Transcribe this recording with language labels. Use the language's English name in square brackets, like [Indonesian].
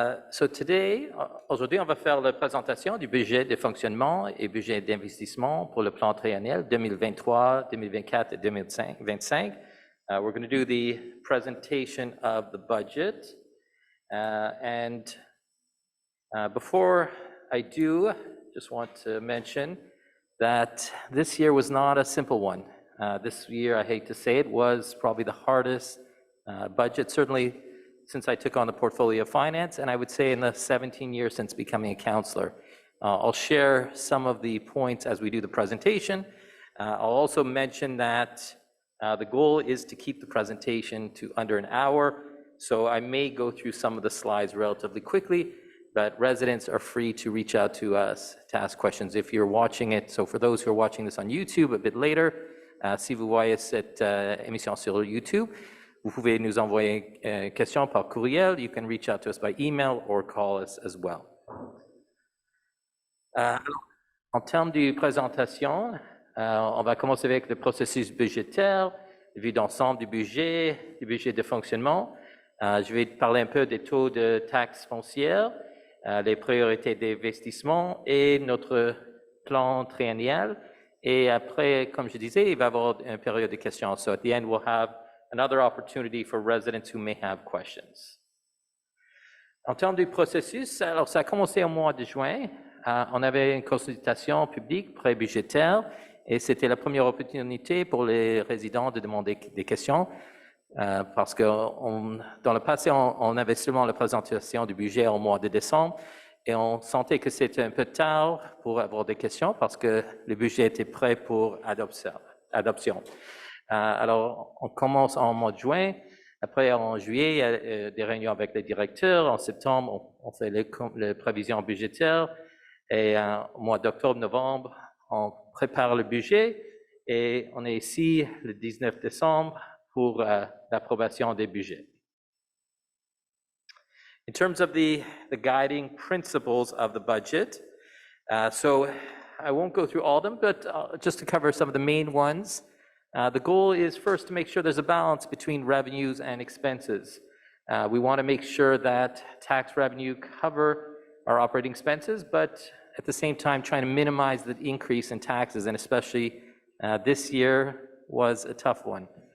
[French] So aujourd'hui, on va faire la présentation du budget de fonctionnement et budget d'investissement pour le plan triennal 2023, 2024 et 2025. [English] We're going to do the presentation of the budget. And before I do, just want to mention that this year was not a simple one. This year, I hate to say it, was probably the hardest budget, certainly since I took on the portfolio of finance, and I would say in the 17 years since becoming a councillor. I'll share some of the points as we do the presentation. I'll also mention that the goal is to keep the presentation to under an hour, so I may go through some of the slides relatively quickly, but residents are free to reach out to us to ask questions if you're watching it. So for those who are watching this on YouTube a bit later, [French] si vous voyez cette émission sur YouTube, vous pouvez nous envoyer une question par courriel. [English] You can reach out to us by email or call us as well. [French] En termes de présentation, on va commencer avec le processus budgétaire, vue d'ensemble du budget de fonctionnement. Je vais parler un peu des taux de taxes foncières, les priorités d'investissement et notre plan triennial. Et après, comme je disais, il va y avoir une période de questions. [English] So at the end, we'll have another opportunity for residents who may have questions. [French] En termes du processus, alors ça a commencé au mois de juin. On avait une consultation publique pré-budgétaire et c'était la première opportunité pour les résidents de demander des questions parce que dans le passé, on avait seulement la présentation du budget au mois de décembre Et on sentait que c'était un peu tard pour avoir des questions parce que le budget était prêt pour adoption. Alors, on commence en mois de juin. Après, en juillet, il y a des réunions avec les directeurs. En septembre, on fait les prévisions budgétaires. Et au mois d'octobre, novembre, on prépare le budget. Et on est ici le 19 décembre pour l'approbation des budgets. [English] In terms of the guiding principles of the budget, so I won't go through all of them, but just to cover some of the main ones. The goal is first to make sure there's a balance between revenues and expenses. We want to make sure that tax revenue cover our operating expenses, but at the same time trying to minimize the increase in taxes, and especially this year was a tough one.